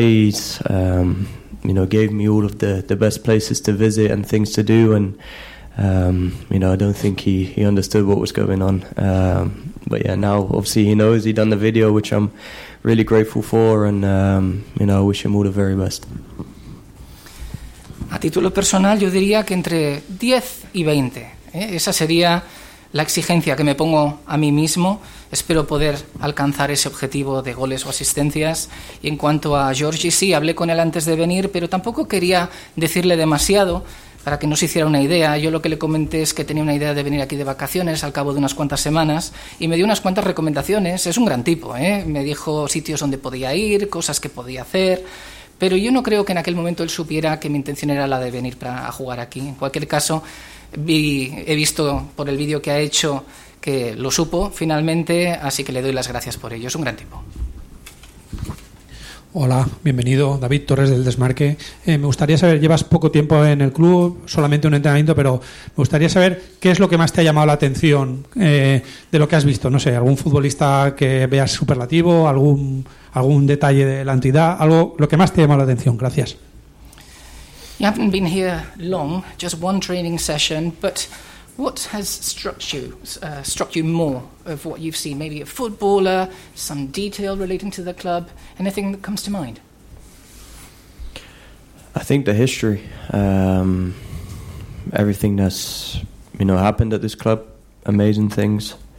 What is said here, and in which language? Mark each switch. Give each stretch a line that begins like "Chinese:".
English: He's, you know, gave me all of the best places to visit and things to do. And, you know, I don't think he understood what was going on. But, yeah, now, obviously, he knows. He done the video, which I'm really grateful for. And, you know, I wish him all the very best.
Spanish: A título personal, yo diría que entre 10 y 20. Esa sería la exigencia que me pongo a mí mismo. Espero poder alcanzar ese objetivo de goles o asistencias. Y en cuanto a Georgi, sí, hablé con él antes de venir, pero tampoco quería decirle demasiado para que no se hiciera una idea. Yo lo que le comenté es que tenía una idea de venir aquí de vacaciones al cabo de unas cuantas semanas y me dio unas cuantas recomendaciones. Es un gran tipo, ¿eh? Me dijo sitios donde podía ir, cosas que podía hacer, pero yo no creo que en aquel momento él supiera que mi intención era la de venir para a jugar aquí. En cualquier caso, he visto por el vídeo que ha hecho que lo supo finalmente, así que le doy las gracias por ello. Es un gran tipo. Hola, bienvenido. David Torres del Desmarque. Me gustaría saber, llevas poco tiempo en el club, solamente un entrenamiento, pero me gustaría saber qué es lo que más te ha llamado la atención de lo que has visto. No sé, algún futbolista que veas superlativo, algún detalle de la entidad, algo, lo que más te ha llamado la atención. Gracias.
English: You haven't been here long, just one training session, but what has struck you more of what you've seen? Maybe a footballer, some detail relating to the club, anything that comes to mind? I think the history, everything that's, you know, happened at this club, amazing things.